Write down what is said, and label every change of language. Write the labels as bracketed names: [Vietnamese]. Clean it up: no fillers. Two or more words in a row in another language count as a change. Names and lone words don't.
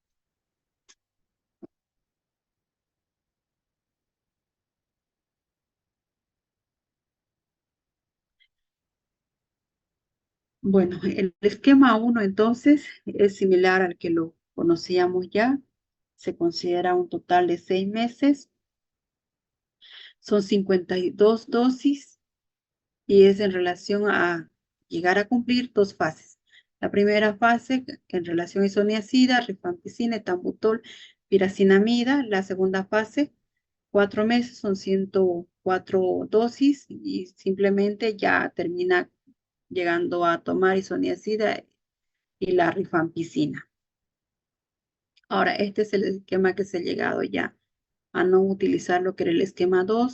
[Spanish] Bueno, el esquema 1 entonces es similar al que lo conocíamos ya. Se considera un total de 6 meses. Son 52 dosis y es en relación a llegar a cumplir dos fases. La primera fase en relación a isoniazida, rifampicina, etambutol, piracinamida. La segunda fase, 4 meses, son 104 dosis y simplemente ya termina llegando a tomar isoniazida y la rifampicina. Ahora, este es el esquema que se ha llegado ya a no utilizar lo que era el esquema 2.